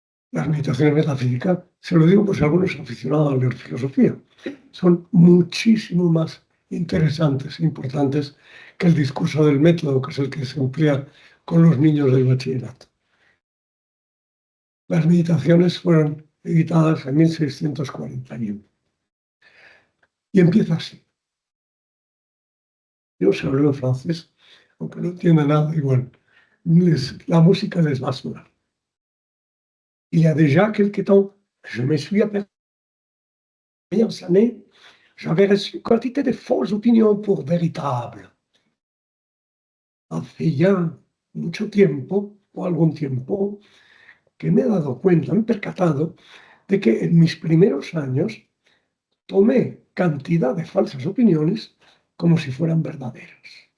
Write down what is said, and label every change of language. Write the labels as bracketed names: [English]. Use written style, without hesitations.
[Spanish] Las meditaciones metafísicas, se lo digo por si alguno es aficionado a leer filosofía, son muchísimo más interesantes e importantes que el discurso del método, que es el que se emplea con los niños del bachillerato. Las meditaciones fueron editadas en 1641. Y empieza así. Yo sé hablar francés, aunque no entiendo nada igual. La música les va a sonar. [French] Il y a déjà quelque temps, je me suis aperçu, premières années, j'avais reçu quantité de fausses opinions pour véritables. [Spanish] Hace ya mucho tiempo, o algún tiempo, que me he dado cuenta, me he percatado de que en mis primeros años tomé cantidad de falsas opiniones como si fueran verdaderas.